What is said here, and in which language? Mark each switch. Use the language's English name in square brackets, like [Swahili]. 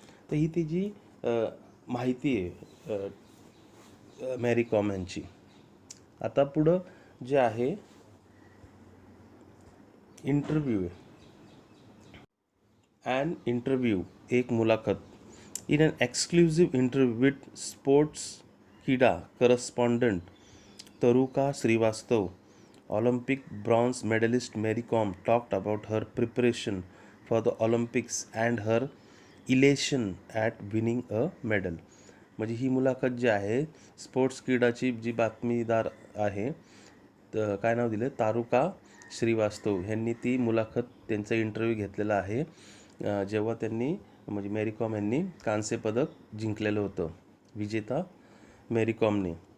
[Marathi] तर ही तिची माहिती आहे मेरी कॉम यांची. आता पुढं जे आहे इंटरव्ह्यू आहे. [English] an interview [Marathi] एक मुलाखत. [English] In an exclusive interview with sports कीडा correspondent Taruka Srivastava, Olympic bronze medalist Mary Kom talked about her preparation for the Olympics and her elation at winning a medal. [Marathi] म्हणजे ही मुलाखत जी आहे स्पोर्ट्स क्रीडाची जी बातमीदार आहे, तर काय नाव दिलं, तारुका श्रीवास्तव यांनी ती मुलाखत, त्यांचा इंटरव्ह्यू घेतलेला आहे जेव्हा त्यांनी म्हणजे मेरी कॉम यांनी कांस्य पदक जिंकलेलं होतं, विजेता मेरी कॉमने.